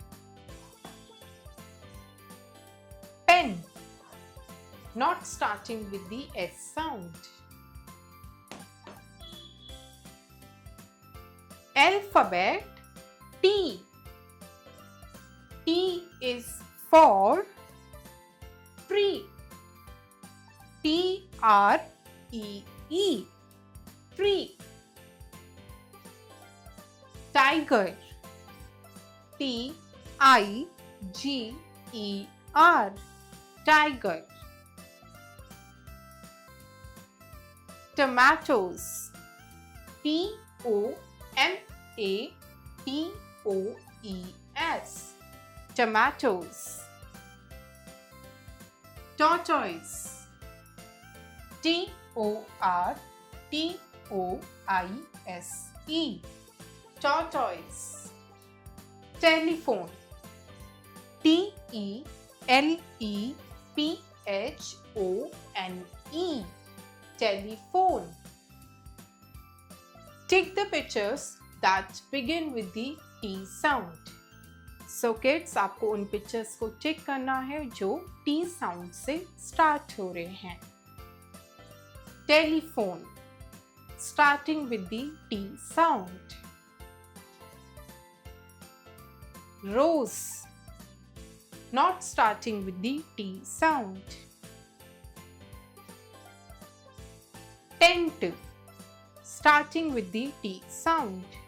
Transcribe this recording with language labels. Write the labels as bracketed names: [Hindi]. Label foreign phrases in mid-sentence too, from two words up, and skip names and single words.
[English] Pen, not starting with the S sound. Alphabet T. T is for tree. T-R-E-E. Tree. Tiger. T-I-G-E-R. Tiger. Tomatoes. T-O-M-A-T-O-E-S. Tomatoes. Tortoise. T-O-R-T-O-I-S-E. Tortoise. Telephone. T-E-L-E-P-H-O-N-E. Telephone. Take the pictures that begin with the T sound. So kids, [Hindi] आपको उन पिक्चर्स को टिक करना है जो [English] T sound [Hindi] से स्टार्ट हो रहे हैं. [English] Telephone, starting with the T sound. Rose, not starting with the T sound. Tent, starting with the T sound.